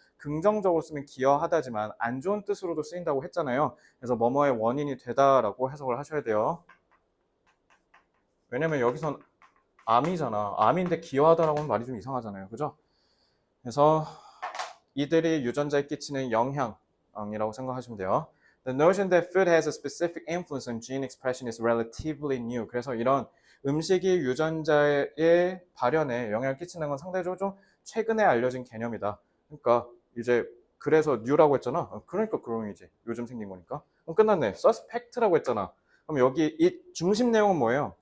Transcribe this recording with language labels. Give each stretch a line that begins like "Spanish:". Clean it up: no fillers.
Korean: 긍정적으로 쓰면 기여하다지만 안 좋은 뜻으로도 쓰인다고 했잖아요. 그래서 뭐뭐의 원인이 되다라고 해석을 하셔야 돼요. 왜냐면 여기선 암이잖아. 암인데 기여하다라고 하는 말이 좀 이상하잖아요. 그죠? 그래서 이들이 유전자에 끼치는 영향이라고 생각하시면 돼요.
English: The notion that food has a specific influence on gene expression is relatively new.
Korean: 그래서 이런 음식이 유전자의 발현에 영향을 끼치는 건 상대적으로 좀 최근에 알려진 개념이다. 그러니까 이제 그래서 new라고 했잖아. 그러니까 그런이지. 요즘 생긴 거니까. 끝났네. suspect라고 했잖아. 그럼 여기 이 중심 내용은 뭐예요?